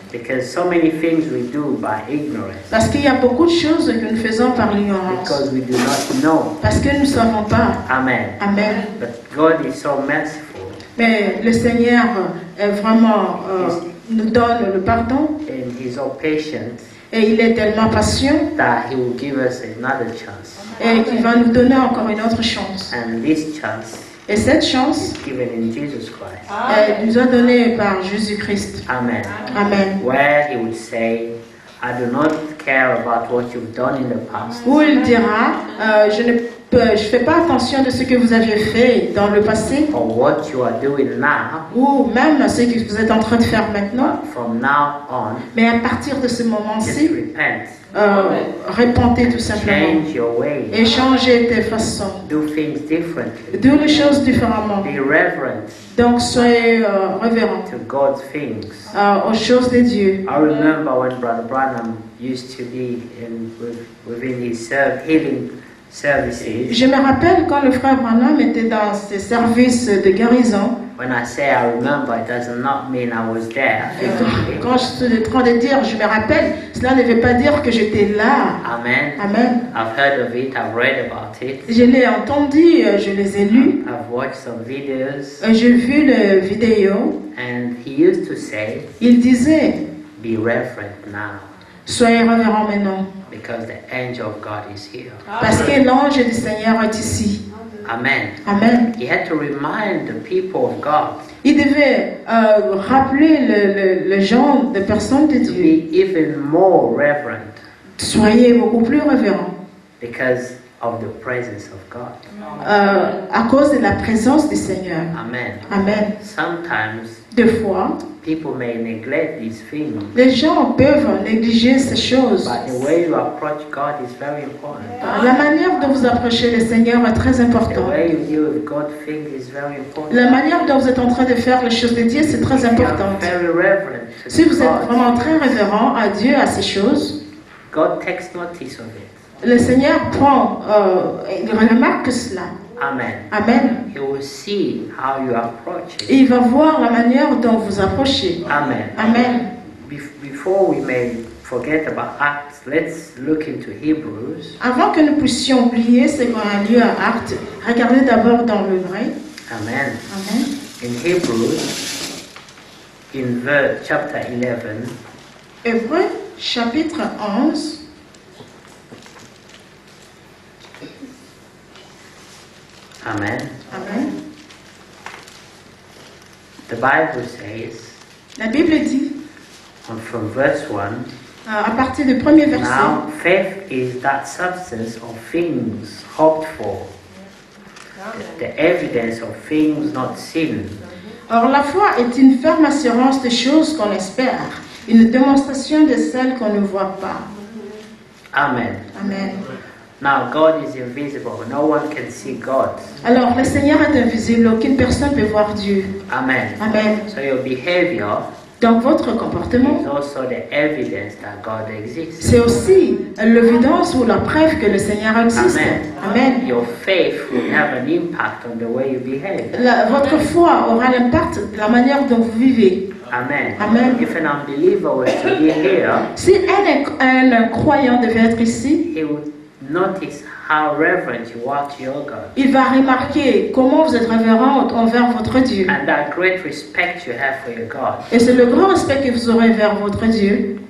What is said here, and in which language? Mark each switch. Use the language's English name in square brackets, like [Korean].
[English] Because so many things we do by ignorance, [French] Parce qu'il y a beaucoup de choses que nous faisons par l'ignorance. [English] because we do not know. [French] Parce que nous ne savons pas. [English] Amen. [French] Amen. [English] But God is so merciful. [French] Mais le Seigneur vraiment nous donne le pardon [English] and He's so patient [French] et il est tellement patient [English] that He will give us another chance. [French] et qu'il va nous donner encore une autre chance. [English] And this chance [French] Et cette chance [English] is given in Jesus Christ. [French] nous a donnée par Jésus-Christ. [English] Amen. [French] Amen. [English] Where He would say, I do not care about what you've done in the past. [French] Où il dira, je fais pas attention de ce que vous avez fait dans le passé, [English] Or what you are doing now, [French] ou même ce que vous êtes en train de faire maintenant. [English] but from now on, [French] Mais à partir de ce [English] just [French] moment-ci, [English] repent. [French] répentez tout simplement [English] Change your ways. [French] et changez tes façons. [English] Do things differently. [French] Do les choses différemment. [English] Be reverent [French] Donc soyez révérents [English] to God's things. [French] aux choses de Dieu. [English] I remember when Brother Branham used to be within his healing services. [French] Je me rappelle quand le frère Branham était dans ses services de guérison. [English] When I say I remember, it does not mean I was there physically. [French] Quand je suis en train de dire je me rappelle, cela ne veut pas dire que j'étais là. [English] Amen. [French] Amen. [English] I've heard of it, I've read about it, [French] Je l'ai entendu, je les ai lus, [English] I've watched some videos, [French] j'ai vu la vidéo. [English] and he used to say, [French] Il disait, [English] be reverent now, [French] soyez révérents maintenant, [English] because the angel of God is here. [French] parce que l'ange du Seigneur est ici. [English] Amen. [French] Amen. [English] He had to remind the people of God [French] Il devait rappeler le genre de personnes de [English] to [French] Dieu. [English] be even more reverent [French] Soyez beaucoup plus révérents [English] because of the presence of God. [French] à cause de la présence du Seigneur. [English] Amen. [French] Amen. [English] Sometimes [French] Des fois, [English] people may neglect these things, [French] les gens peuvent négliger ces choses. [English] but the way you approach God is very important. [French] La manière dont vous approchez le Seigneur est très [English] The [French] importante. [English] way you deal with God thing is very important. [French] La manière dont vous êtes en train de faire les choses de Dieu, c'est très [English] You are [French] important. [English] very reverent to [French] Si vous êtes [English] God. [French] vraiment très révérent à Dieu, à ces choses, [English] God takes notice of it. [French] le Seigneur prend, il remarque cela. [English] Amen. [French] Amen. [English] He will see how you approach [French] Et [English] it. [French] il va voir la manière dont vous approchez. [English] Amen. [French] Amen. [English] Before we may forget about Acts, let's look into Hebrews. [French] Avant que nous puissions oublier ce qu'on a lu à Actes, regardez d'abord dans le vrai. [English] Amen. [French] Amen. [English] In Hebrews, in chapter 11, [French] Hébreux, chapitre 11. [English] Amen. [French] Amen. [English] The Bible says, [French] La Bible dit, [English] from verse 1, [French] à partir du premier verset, [English] now faith is that substance of things hoped for, the evidence of things not seen. [French] or la foi est une ferme assurance des choses qu'on espère, une démonstration de celles qu'on ne voit pas. [English] Amen. [French] Amen. [English] Now God is invisible. No one can see God. [French] Alors, le Seigneur est invisible, aucune personne ne peut voir Dieu. [English] Amen. [French] Amen. [English] So your behavior [French] Donc, votre comportement, [English] is also the evidence that God exists. [French] c'est aussi l'évidence ou la preuve que le Seigneur existe. [English] Amen. [French] Amen. [English] Your faith will have an impact on the way you behave. [French] Votre foi aura l'impact de la manière dont vous vivez. [English] Amen. [French] Amen. [English] If an unbeliever was to be here, [French] Si un croyant devait être ici, [English] he would notice how reverent you are to your God. [French] il va remarquer comment vous êtes révérent envers votre Dieu. [English] And that great respect you have for your God [French] Et c'est le grand respect que vous aurez vers votre Dieu.